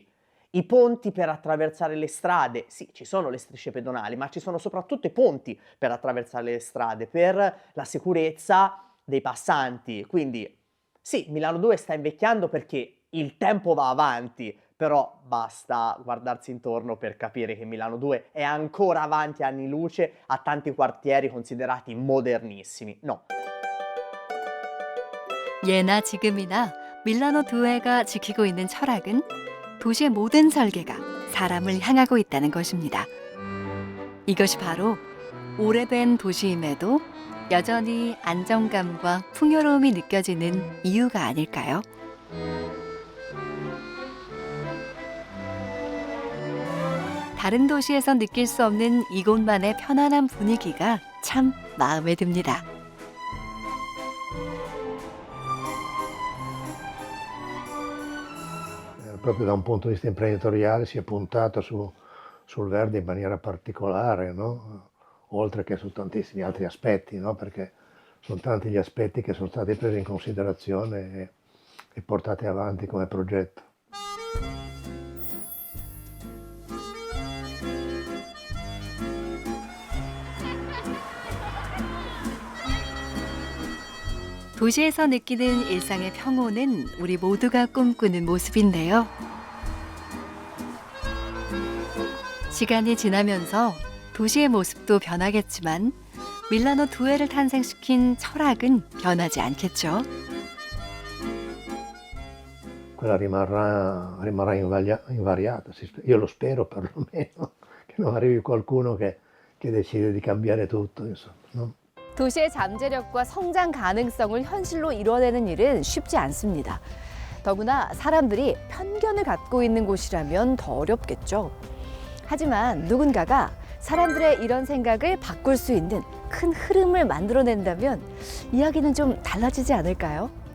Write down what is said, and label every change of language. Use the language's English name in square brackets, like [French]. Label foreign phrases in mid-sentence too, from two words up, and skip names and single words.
[Italian] I ponti per attraversare le strade, sì, ci sono le strisce pedonali, ma ci sono soprattutto i ponti per attraversare le strade, per la sicurezza dei passanti. Quindi sì, Milano 2 sta invecchiando perché il tempo va avanti, però basta guardarsi intorno per capire che Milano 2 è ancora avanti anni luce a tanti quartieri considerati modernissimi. No. [Korean] 예나 지금이나 밀라노 두에가 지키고 있는 철학은 도시의 모든 설계가 사람을 향하고 있다는 것입니다. 이것이 바로 오래된 도시임에도 여전히 안정감과 풍요로움이 느껴지는 이유가 아닐까요? 다른 도시에서 느낄 수 없는 이곳만의 편안한 분위기가 참 마음에 듭니다. [Italian] Proprio da un punto di vista imprenditoriale si è puntato sul verde in maniera particolare, no? Oltre che su tantissimi altri aspetti, no? Perché sono tanti gli aspetti che sono stati presi in considerazione e portati avanti come progetto. [Korean] 도시에서 느끼는 일상의 평온은 우리 모두가 꿈꾸는 모습인데요. 시간이 지나면서 도시의 모습도 변하겠지만 밀라노 두에를 탄생시킨 철학은 변하지 않겠죠. [Italian] Quella rimarrà invariata. Io lo spero perlomeno, che non arrivi qualcuno che decide di cambiare tutto, insomma, no? [Korean] 도시의 잠재력과 성장 가능성을 현실로 이뤄내는 일은 쉽지 않습니다. 더구나 사람들이 편견을 갖고 있는 곳이라면 더 어렵겠죠. 하지만 누군가가 사람들의 이런 생각을 바꿀 수 있는 큰 흐름을 만들어낸다면 이야기는 좀 달라지지 않을까요?